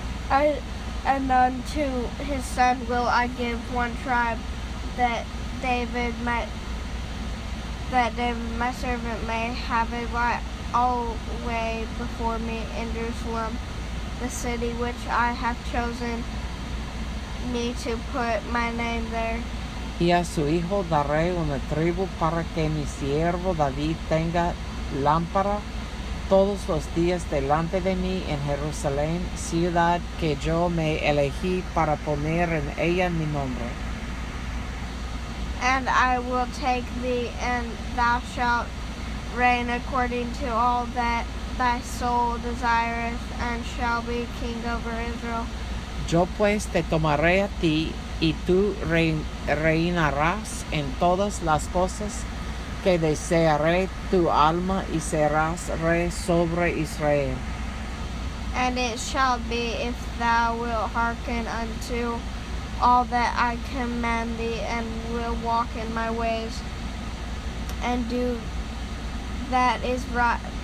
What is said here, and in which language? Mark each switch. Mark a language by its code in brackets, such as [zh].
[en] And unto his son will I give 1 tribe, that David my servant may have a right always before me in Jerusalem, the city which I have chosen me to put my name there. [es] Y a su hijo daré una tribu, para que mi siervo David tenga lámpara todos los días delante de mí en Jerusalén, ciudad que yo me elegí para poner en ella mi nombre. [en] And I will take thee, and thou shalt reign according to all that thy soul desireth, and shall be king over Israel. [es] Yo pues te tomaré a ti, y tú reinarás en todas las cosas que desearé tu alma y serás rey sobre Israel. [en] And it shall be, if thou wilt hearken unto all that I command thee, and will walk in my ways, and do that is right,